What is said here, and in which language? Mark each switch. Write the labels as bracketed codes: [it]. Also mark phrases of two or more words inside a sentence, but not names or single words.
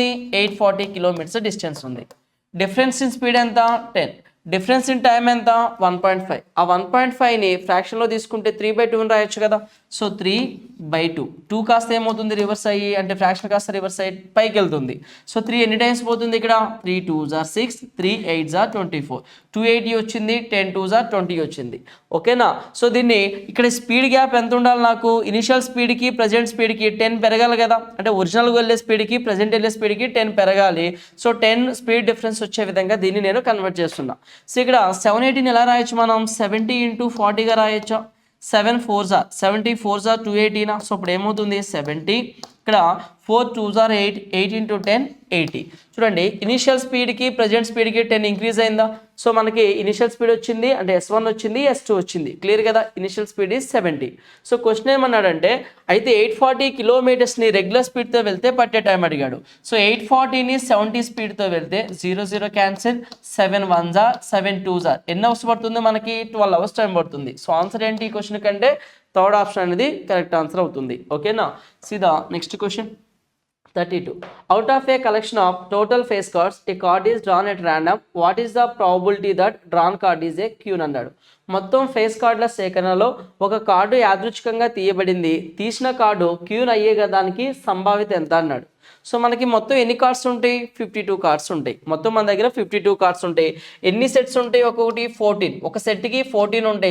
[te] 840 [en] kilometers distance [te] ఉంది. [en] difference in speed [te] ఎంత? 10. [en] difference in time [te] ఎంత? 1.5. ఆ 1.5ని ఫ్రాక్షన్లో తీసుకుంటే 3/2 అని రాయొచ్చు కదా. సో 3/2. 2 కాస్త ఏమవుతుంది? రివర్స్ అయ్యి, అంటే ఫ్రాక్షన్ కాస్త రివర్స్ అయ్యి పైకి వెళ్తుంది. సో 3 ఎన్ని టైమ్స్ పోతుంది ఇక్కడ? [en] 3 2s are 6, 3 8s are 24. [te] 280 వచ్చింది, [en] 10 2s are 20 [te] వచ్చింది. ఓకేనా. సో దీన్ని ఇక్కడ [en] speed gap [te] ఎంత ఉండాలి? నాకు [en] initial speedకి present speedకి [te] 10 పెరగాలి కదా. అంటే ఒరిజినల్గా వెళ్ళే స్పీడ్కి ప్రజెంట్ వెళ్ళే స్పీడ్కి 10 పెరగాలి. సో 10 [en] speed difference [te] వచ్చే విధంగా దీన్ని నేను కన్వర్ట్ చేస్తున్నా. సో ఇక్కడ 780ని ఎలా రాయొచ్చు మనం? 70 ఇంటూ 40గా రాయొచ్చా? [en] 7 4s are 70, 4s are 280. [te] సో ఇప్పుడు ఏమవుతుంది? 70. ఇక్కడ [en] 4 2s are 8, [te] 8 ఇంటూ 10 80. చూడండి, [en] initial speedకి present speedకి [te] 10 ఇంక్రీజ్ అయిందా? సో మనకి [en] initial speed [te] వచ్చింది, అంటే S1 వచ్చింది, S2 వచ్చింది. క్లియర్ కదా. [en] initial speed is 70. [te] సో క్వశ్చన్ ఏమన్నాడంటే, అయితే 840 కిలోమీటర్స్ని [en] regular speedతో [te] వెళ్తే పట్టే టైం అడిగాడు. సో 840ని 70 స్పీడ్తో వెళ్తే 0 0 క్యాన్సిల్, [en] 7 1s are 7 2s are [te] ఎన్ని అవర్స్ పడుతుంది మనకి? 12 [en] hours time [te] పడుతుంది. సో ఆన్సర్ ఏంటి ఈ క్వశ్చన్ కంటే? [en] third option [te] అనేది [en] correct answer [te] అవుతుంది. ఓకేనా. సీదా [en] next question [te] 32. [en] Out of a collection of total face cards, a card is drawn at random. What is the probability that drawn card is a queen అన్నాడు. [te] మొత్తం ఫేస్ కార్డుల సేకరణలో ఒక కార్డు యాదృచ్ఛికంగా తీయబడింది. తీసిన కార్డు క్యూన్ అయ్యేదానికి సంభావ్యత ఎంత అన్నాడు. సో మనకి మొత్తం ఎన్ని కార్డ్స్ ఉంటాయి? 52 కార్డ్స్ ఉంటాయి. మొత్తం మన దగ్గర 52 కార్డ్స్ ఉంటాయి. ఎన్ని సెట్స్ ఉంటాయి? ఒక్కొక్కటి 14. ఒక సెట్కి 14 ఉంటాయి.